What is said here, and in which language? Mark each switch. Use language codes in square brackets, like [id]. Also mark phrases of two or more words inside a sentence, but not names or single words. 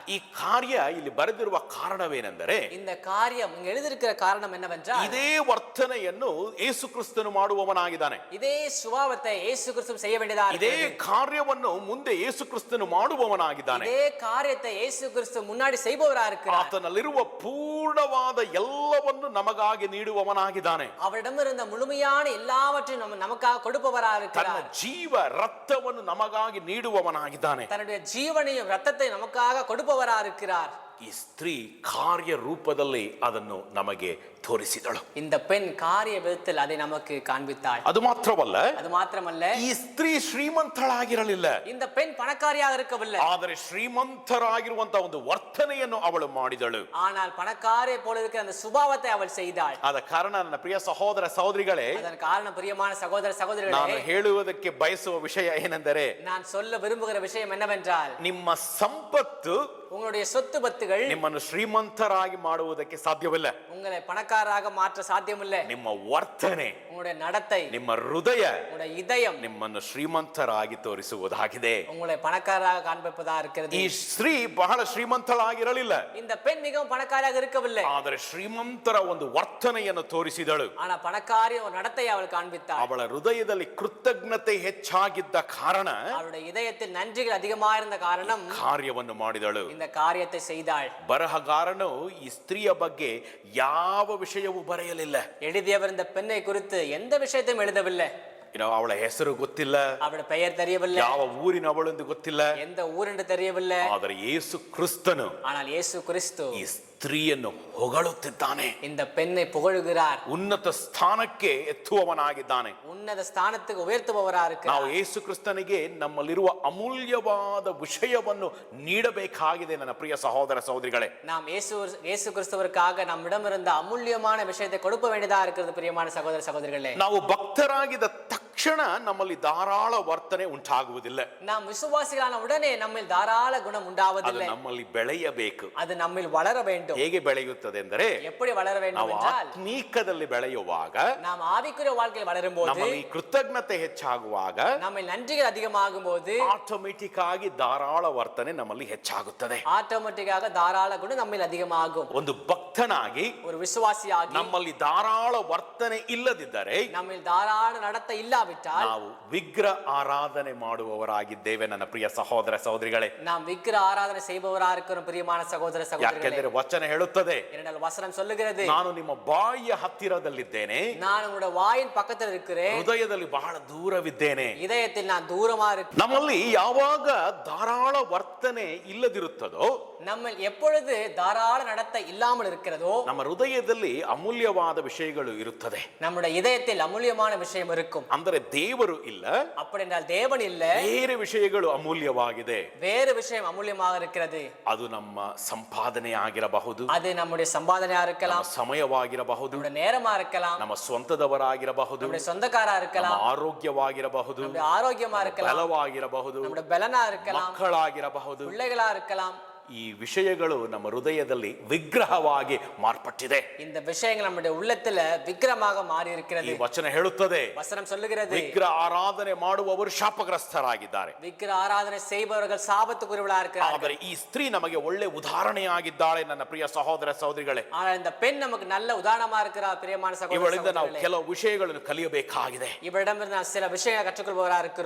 [kn] ಈ ಕಾರ್ಯ ಇಲ್ಲಿ ಬರೆದಿರುವ ಕಾರಣವೇನೆಂದರೆ, [ta] இந்த காரியம் இங்க எழுதியிருக்கிற காரணம் என்னவென்றால், [kn] ಇದೇ ವರ್ತನೆಯನ್ನು ಯೇಸು ಕ್ರಿಸ್ತನು ಮಾಡುವವನಾಗಿದ್ದಾನೆ. [ta] இதே சுபாவத்தை இயேசு கிறிஸ்து செய்ய வேண்டியதா [kn] ಇದೇ [ta] இருக்கிறது. [kn] ಕಾರ್ಯವನ್ನು ಮುಂದೆ ಯೇಸು ಕ್ರಿಸ್ತನು ಮಾಡುವವನಾಗಿದ್ದಾನೆ. [ta] இதே காரியத்தை இயேசு கிறிஸ்து முன்னாடி செய்பவரா இருக்கிறார். [kn] ಆತನಲ್ಲಿರುವ ಪೂರ್ಣವಾದ ಎಲ್ಲವನ್ನು ನಮಗಾಗಿ ನೀಡುವವನಾಗಿದ್ದಾನೆ. [ta] அவரிடமிருந்த முழுமையான எல்லாவற்றையும் நமக்காக கொடுப்பவரா [kn] ತನ್ನ [ta] இருக்கிறார். [kn] ಜೀವ ರಕ್ತವನ್ನು ನಮಗಾಗಿ ನೀಡುವವನಾಗಿದ್ದಾನೆ. [ta] தன்னுடைய ஜீவனையும் ரத்தத்தை நமக்காக கொடுப்பவரா இருக்கிறார். [kn] ಈ ಸ್ತ್ರೀ ಕಾರ್ಯ ರೂಪದಲ್ಲಿ ಅದನ್ನು ನಮಗೆ ತೋರಿಸಿದಳು. [ta] இந்த பெண் காரிய விதத்தில் அதை நமக்கு காண்பித்தாள். [kn] ಅದು ಮಾತ್ರವಲ್ಲ, [ta] அது மாத்திரமல்ல, [kn] ಈ ಸ್ತ್ರೀ ಶ್ರೀಮಂತಳಾಗಿರಲಿಲ್ಲ. [ta] இந்த பெண் பணக்காரியாக இருக்கவில்லை. [kn] ಆದರೆ ಶ್ರೀಮಂತರಾಗಿರುವಂತಹ ಒಂದು ವರ್ತನೆಯನ್ನು ಅವಳು ಮಾಡಿದಳು. [ta] ஆனால் பணக்காரியை போல இருக்கிற அந்த சுபாவத்தை அவள் செய்தாள். [kn] ಆದ ಕಾರಣ ನನ್ನ ಪ್ರಿಯ ಸಹೋದರ ಸಹೋದರಿಗಳೇ, [ta] அதன் காரணம் பிரியமான சகோதர [kn] ನಾನು [ta] சகோதரிகளே, [kn] ಹೇಳುವುದಕ್ಕೆ ಬಯಸುವ ವಿಷಯ ಏನೆಂದರೆ, [ta] நான் சொல்ல விரும்புகிற விஷயம் என்னவென்றால், [kn] ನಿಮ್ಮ ಸಂಪತ್ತು [ta] உங்களுடைய சொத்து பத்துகள் [kn] ನಿಮ್ಮನ್ನು ಶ್ರೀಮಂತರಾಗಿ ಮಾಡುವುದಕ್ಕೆ ಸಾಧ್ಯವಿಲ್ಲ. [ta] உங்களை பணக்காரராக மாற்ற சாத்தியமில்லை. [kn] ನಿಮ್ಮ ವರ್ತನೆ, [ta] உங்களுடைய நடத்தை, [kn] ನಿಮ್ಮ ಹೃದಯ [ta] உங்களுடைய இதயம் [kn] ನಿಮ್ಮನ್ನು ಶ್ರೀಮಂತರಾಗಿ ತೋರಿಸುವುದಾಗಿದೆ. [ta] உங்களை பணக்காரராக காண்பிப்பதா இருக்கிறது. [kn] ಈ ಸ್ತ್ರೀ ಬಹಳ ಶ್ರೀಮಂತಳಾಗಿರಲಿಲ್ಲ, [ta] இந்த பெண் மிகவும் பணக்காரியாக இருக்கவில்லை. [kn] ಆದರೆ ಶ್ರೀಮಂತರ ಒಂದು ವರ್ತನೆಯನ್ನು ತೋರಿಸಿದಳು. [ta] ஆனா பணக்காரி ஒரு நடத்தையை அவள் காண்பித்தாள். [kn] ಅವಳ ಹೃದಯದಲ್ಲಿ ಕೃತಜ್ಞತೆ ಹೆಚ್ಚಾಗಿದ್ದ ಕಾರಣ [ta] அவளுடைய இதயத்தில் நன்றிகள் அதிகமாக இருந்த காரணம் [kn] ಕಾರ್ಯವನ್ನು ಮಾಡಿದಳು. [ta] இந்த காரியத்தை செய்தாள். [kn] ಬರಹಗಾರನು ಈ ಸ್ತ್ರೀಯ ಬಗ್ಗೆ ಯಾವ ವಿಷಯವೂ ಬರೆಯಲಿಲ್ಲ. [ta] எழுதியவர் இந்த பெண்ணை குறித்து எந்த விஷயத்தையும் எழுதவில்லை. [kn] ಅವಳ ಹೆಸರು ಗೊತ್ತಿಲ್ಲ, [ta] அவளுடைய பெயர் தெரியவில்லை, [kn] ಯಾವ ಊರಿನವಳೆಂದು ಗೊತ್ತಿಲ್ಲ. [ta] எந்த ஊர் என்று தெரியவில்லை. [kn] ಆದರೆ ಯೇಸು ಕ್ರಿಸ್ತನು [ta] ஆனால் இயேசு கிறிஸ்து [kn] ಈ ಸ್ತ್ರೀಯನ್ನು ಹೊಗಳುತ್ತಿದ್ದಾನೆ. [ta] இந்த பெண்ணை புகழுகிறார். [kn] ಉನ್ನತ ಸ್ಥಾನಕ್ಕೆ ಎತ್ತುವವನಾಗಿದ್ದಾನೆ. [ta] உன்னத ஸ்தானத்துக்கு உயர்த்துபவரா [kn] ನಾವು [ta] இருக்கிறார். [kn] ಯೇಸು ಕ್ರಿಸ್ತನಿಗೆ ನಮ್ಮಲ್ಲಿರುವ ಅಮೂಲ್ಯವಾದ ವಿಷಯವನ್ನು ನೀಡಬೇಕಾಗಿದೆ. ನನ್ನ ಪ್ರಿಯ ಸಹೋದರ ಸಹೋದರಿಗಳೇ, [ta] நாம் இயேசு கிறிஸ்துவிற்காக நம்மிடம் இருந்த அமூல்யமான விஷயத்தை கொடுக்க வேண்டியதா இருக்கிறது. பிரியமான சகோதர சகோதரிகளே, [kn] ನಾವು ಭಕ್ತರಾಗಿದ್ದ ತಕ್ಷಣ ನಮ್ಮಲ್ಲಿ ಧಾರಾಳ ವರ್ತನೆ ಉಂಟಾಗುವುದಿಲ್ಲ. [ta] நாம் விசுவாசிகளான உடனே நம்மில் தாராள குணம் [kn] ಅದು [ta] உண்டாவதில்லை. [kn] ನಮ್ಮಲ್ಲಿ ಬೆಳೆಯಬೇಕು. [ta] அது நம்மில் வளர வேண்டும். [kn] ಹೇಗೆ ಬೆಳೆಯುತ್ತದೆ ಎಂದರೆ, [ta] எப்படி வளர வேண்டும் [kn] ನಾವು [ta] என்றால், [kn] ಆತ್ಮೀಕದಲ್ಲಿ ಬೆಳೆಯುವಾಗ, [ta] நாம் ஆவிக்குரிய வாழ்க்கையில் வளரும் போது, [kn] ನಮ್ಮಲ್ಲಿ ಕೃತಜ್ಞತೆ ಹೆಚ್ಚಾಗುವಾಗ, [ta] நம்ம நன்றிகள் அதிகமாகும் போது, [kn] ಆಟೋಮೆಟಿಕ್ ಆಗಿ ಧಾರಾಳ ವರ್ತನೆ ನಮ್ಮಲ್ಲಿ ಹೆಚ್ಚಾಗುತ್ತದೆ. [ta] ஆட்டோமேட்டிக்காக தாராள குணம் நம்மில் அதிகமாகும். [kn] ಒಂದು ಭಕ್ತನಾಗಿ [ta] ஒரு விசுவாசியாகி [kn] ನಮ್ಮಲ್ಲಿ ಧಾರಾಳ ವರ್ತನೆ ಇಲ್ಲದಿದ್ದರೆ [ta] நம்மில் தாராள நடத்தை இல்லாவிட்டால் [kn] ನಾವು ವಿಗ್ರಹ ಆರಾಧನೆ ಮಾಡುವವರಾಗಿದ್ದೇವೆ. ನನ್ನ ಪ್ರಿಯ ಸಹೋದರ ಸಹೋದರಿಗಳೇ, [ta] நாம் விக்கிர ஆராதனை செய்பவரா இருக்கிறோம். பிரியமான சகோதர சகோதரிகளே, [kn] ಯಾಕೆಂದರೆ ವಚನ ಹೇಳುತ್ತದೆ, [ta] இரண்டால் வசனம் சொல்லுகிறது, [kn] ನಾನು ನಿಮ್ಮ ಬಾಯಿಯ ಹತ್ತಿರದಲ್ಲಿದ್ದೇನೆ, [ta] நான் உங்களுடைய வாயின் பக்கத்தில் இருக்கிறேன், [kn] ಹೃದಯದಲ್ಲಿ ಬಹಳ ದೂರವಿದ್ದೇನೆ. [ta] இதயத்தில் நான் தூரமா இருக்கிறேன். [kn] ನಮ್ಮಲ್ಲಿ ಯಾವಾಗ ಧಾರಾಳ ವರ್ತನೆ ಇಲ್ಲದಿರುತ್ತದೋ, [ta] நம்ம எப்பொழுது தாராள நடத்தை இல்லாமல் இருக்கிறதோ, [kn] ನಮ್ಮ ಹೃದಯದಲ್ಲಿ ಅಮೂಲ್ಯವಾದ ವಿಷಯಗಳು ಇರುತ್ತದೆ. [ta] நம்முடைய இதயத்தில் அமூல்யமான விஷயம் இருக்கும். [kn] ಅಂದರೆ ದೇವರು ಇಲ್ಲ, [ta] அப்படி என்றால் தேவன் இல்ல, [kn] ಬೇರೆ ವಿಷಯಗಳು ಅಮೂಲ್ಯವಾಗಿದೆ. [ta] வேறு விஷயம் அமூல்யமாக இருக்கிறது. [kn] ಅದು ನಮ್ಮ ಸಂಪಾದನೆ ಆಗಿರಬಹುದು, [ta] அது நம்முடைய சம்பாதனையா [kn] ನಮ್ಮ [ta] இருக்கலாம், [kn] ಸಮಯವಾಗಿರಬಹುದು, [ta] நம்முடைய நேரமா இருக்கலாம், [kn] ನಮ್ಮ ಸ್ವಂತದವರಾಗಿರಬಹುದು, [ta] நம்முடைய சொந்தக்காரா [kn] ನಮ್ಮ [ta] இருக்கலாம், [kn] ಆರೋಗ್ಯವಾಗಿರಬಹುದು, [ta] நம்முடைய ஆரோக்கியமா இருக்கலாம், [kn] ಬಲವಾಗಿರಬಹುದು, [ta] நம்முடைய பலனா இருக்கலாம், [kn] ಮಕ್ಕಳಾಗಿರಬಹುದು. [ta] பிள்ளைகளா இருக்கலாம். [kn] ಈ ವಿಷಯಗಳು ನಮ್ಮ ಹೃದಯದಲ್ಲಿ ವಿಗ್ರಹವಾಗಿ ಮಾರ್ಪಟ್ಟಿದೆ. [ta] இந்த விஷயங்கள் நம்முடைய உள்ளத்துல விக்கிரமாக மாறி [kn] ಈ [ta] இருக்கிறது. [kn] ವಚನ ಹೇಳುತ್ತದೆ, [ta] வசனம் சொல்லுகிறது, [kn] ವಿಗ್ರಹ ಆರಾಧನೆ ಮಾಡುವವರು ಶಾಪಗ್ರಸ್ತರಾಗಿದ್ದಾರೆ. [ta] விக்கிர ஆராதனை செய்பவர்கள் சாபத்துக்குரியவர்களா இருக்கிறார்கள். [kn] ಆದರೆ ಈ ಸ್ತ್ರೀ ನಮಗೆ ಒಳ್ಳೆ ಉದಾಹರಣೆಯಾಗಿದ್ದಾಳೆ. ನನ್ನ ಪ್ರಿಯ ಸಹೋದರ ಸಹೋದರಿಗಳೇ, [ta] ஆனால் இந்த பெண் நமக்கு நல்ல உதாரணமா இருக்கிறார். பிரியமான சகோதர [kn] ಇವಳಿಂದ ನಾವು [ta] சகோதரிகளே, [kn] ಕೆಲವು ವಿಷಯಗಳನ್ನು ಕಲಿಯಬೇಕಾಗಿದೆ. [ta] இவரிடமிருந்து நாம் சில விஷயங்களை கற்றுக்கொள்பவரா இருக்கிறோம்.